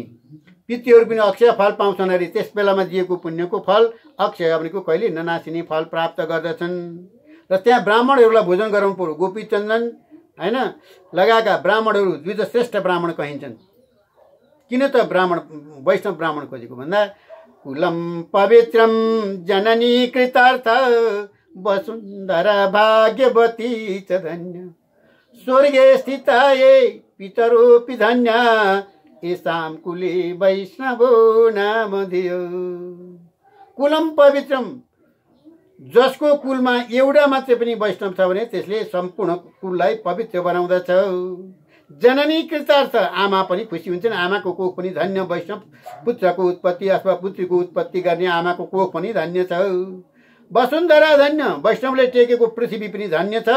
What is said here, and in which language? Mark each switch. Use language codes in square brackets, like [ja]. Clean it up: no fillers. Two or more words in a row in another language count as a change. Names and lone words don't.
[ne] पितृहरू पनि अक्षय फल पाउँछन् अरे, त्यस बेलामा दिएको पुण्यको फल अक्षय भनेको कहिले ननासिने फल प्राप्त गर्दछन्। र त्यहाँ ब्राह्मणहरूलाई भोजन गराउनु पर्यो। गोपी चन्दन हैन लगाएका ब्राह्मणहरू द्विजश्रेष्ठ ब्राह्मण कहिन्छन्। किन त ब्राह्मण वैष्णव ब्राह्मण खोजेको भन्दा [sa] कुलम पवित्रम जननी कृतार्थ वसुन्धरा भाग्यवती च धन्य स्वर्गे स्थिता ये पितरोऽपि धन्य येषां कुले वैष्णवो नाम धियो। कुलम पवित्रम, [ne] जसको कुलमा एउटा मात्रै पनि वैष्णव छ भने त्यसले सम्पूर्ण कुललाई पवित्र बनाउँदछ। [sa] जननी कृतार्थ, [ne] आमा पनि खुसी हुन्छन्। आमाको कोख पनि धन्य, वैष्णव पुत्रको उत्पत्ति अथवा पुत्रीको उत्पत्ति गर्ने आमाको कोख पनि धन्य छ। [sa] वसुन्धरा धन्य, [ne] वैष्णवले टेकेको पृथ्वी पनि धन्य छ।